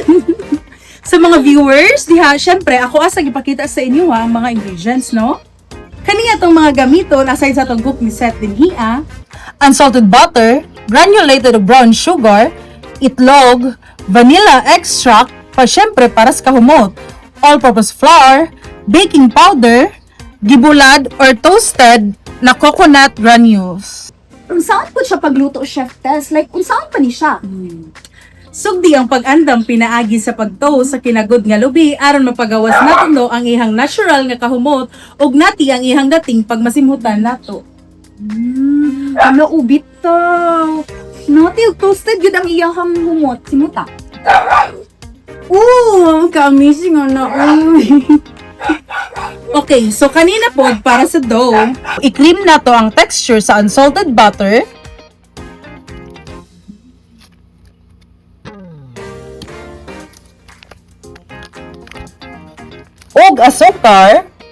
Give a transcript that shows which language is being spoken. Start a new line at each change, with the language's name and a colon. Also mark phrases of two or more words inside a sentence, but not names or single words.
Cebuano: Sa mga viewers, diha, syempre, ako asa ipakita sa inyo ang mga ingredients, no? Kaniya tong mga gamiton, aside sa tong
English: cooking set
Cebuano: din hiya,
English: unsalted butter, granulated brown sugar,
Cebuano: itlog,
English: vanilla extract,
Cebuano: pa syempre para sa kahumot,
English: all-purpose flour, baking powder, gibulad or toasted na coconut granules.
Cebuano: Unsaan po siya pagluto, Chef Tess? Like, unsaan pa ni siya? Sugdi ang pag-andam pinaagi sa pagtoast sa kinagod nga lubi aron mapagawas naton no ang ihang natural nga kahumot ug nati ang ihang dating pagmasimhutan nato. Ano ubit to? Nati og toasted yun ang iyahang humot. Simuta. Ka-amazing na.
English: Okay, so
Cebuano: kanina po para sa dough, i-cream nato ang texture sa unsalted butter. Og asukar.